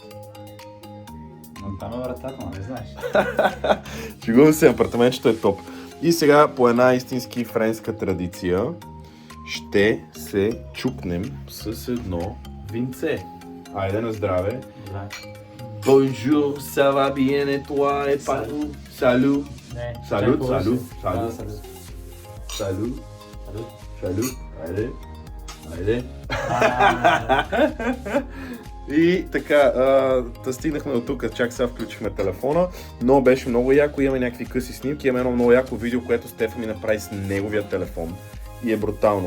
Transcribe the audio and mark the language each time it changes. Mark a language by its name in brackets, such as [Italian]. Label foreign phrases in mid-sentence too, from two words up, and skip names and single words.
[Bulgarian] Но там е вратата, не знаеш. Шегувам се, апартаментчето е топ. И сега по една истински френска традиция ще се чупнем с едно винце. Айде на здраве. Да. [French] Bonjour, ça va bien et toi et partout? Salut. [Bulgarian] Не. Салют, чакай, салют, си. салют. Да, салют. Салют. Салют. Салют. Айде. Айде. А, И така, да стигнахме до тук, чак сега включихме телефона, но беше много яко, имаме някакви къси снимки, имаме едно много яко видео, което Стефа ми направи с неговия телефон и е брутално.